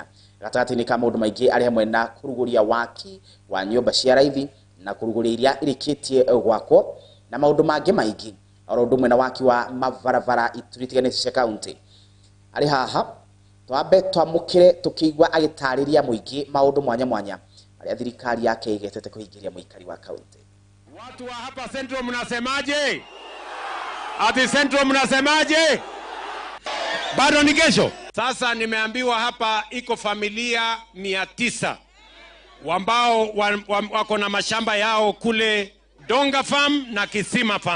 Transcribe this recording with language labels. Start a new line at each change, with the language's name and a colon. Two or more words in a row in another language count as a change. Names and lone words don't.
Kikuyu: Gatagatĩ-inĩ ka maũndũ maingĩ ari hamwe na kuruguria waki wa nyũmba cia raithi na kuruguria iria irĩkĩtie gwakwo na maũndũ mangĩ maingĩ, oro ũndũ ũmwe na waki wa mabarabara ituri itiganĩte cia kaunti. Ari haha twambe twamũkĩre tukĩigua agĩtarĩria mũingĩ maũndũ mwanya mwanya aria thirikari yake igetete kũhingĩria mũikari wa kaunti.
Swahili: Watu wa hapa Central mnasemaje? Ati Central mnasemaje? Bado ni kesho. Sasa nimeambiwa hapa iko familia 900 ambao wako na mashamba yao kule Donga Farm na Kisima Farm.